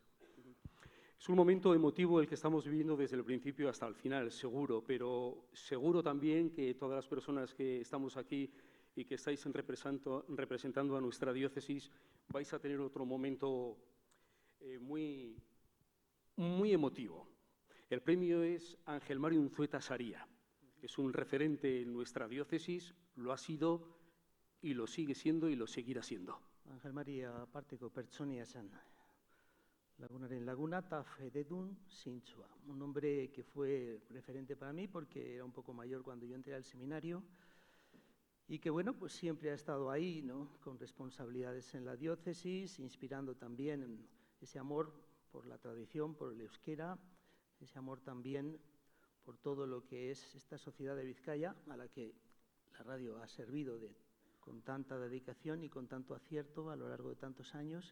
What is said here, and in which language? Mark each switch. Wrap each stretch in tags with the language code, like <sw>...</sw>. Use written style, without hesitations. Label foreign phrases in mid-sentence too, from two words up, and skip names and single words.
<es>Es un momento emotivo el que estamos viviendo desde el principio hasta el final, seguro, pero seguro también que todas las personas que estamos aquí y que estáis representando a nuestra diócesis vais a tener otro momento muy emotivo. El premio es Ángel Mario Unzueta Saría. Es un referente en nuestra diócesis, lo ha sido y lo sigue siendo y lo seguirá siendo.</es> <eu>Ángel María aparteko pertsonia esan. Lagunaren laguna eta fededun zintzua.</eu> <es>Un hombre que fue referente para mí porque era un poco mayor cuando yo entré al seminario y que, bueno, pues siempre ha estado ahí, ¿no? Con responsabilidades en la diócesis, inspirando también ese amor por la tradición, por el euskera, ese amor también por todo lo que es esta sociedad de Vizcaya, a la que la radio ha servido con tanta dedicación y con tanto acierto a lo largo de tantos años.</es>